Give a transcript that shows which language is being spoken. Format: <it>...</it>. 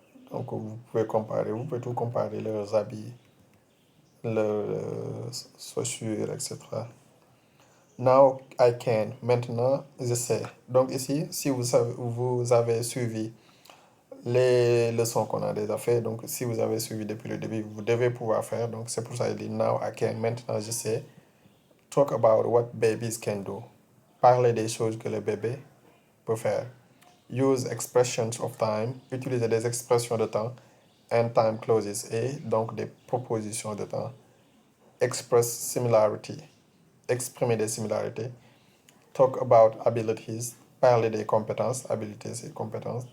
<fr>Donc, vous pouvez comparer, vous pouvez tout comparer, leurs habits, leurs chaussures, etc.</fr> <en>Now I can.</en> <fr>Maintenant, je sais. Donc, ici, si vous avez suivi les leçons qu'on a déjà fait. Donc, si vous avez suivi depuis le début, vous devez pouvoir faire. Donc, c'est pour ça qu'il dit</fr> <en>now I can.</en> <fr>Maintenant, je sais.</fr> <en>Talk about what babies can do.</en> <fr>Parler des choses que le bébé peut faire.</fr> <en>Use expressions of time.</en> <fr>Utiliser des expressions de temps.</fr> <en>And time clauses.</en> <fr>Et donc des propositions de temps.</fr> <en>Express similarity.</en> <fr>Exprimer des similarités.</fr> <en>Talk about abilities.</en> <fr>Parler des compétences. Abilities et compétences.</fr>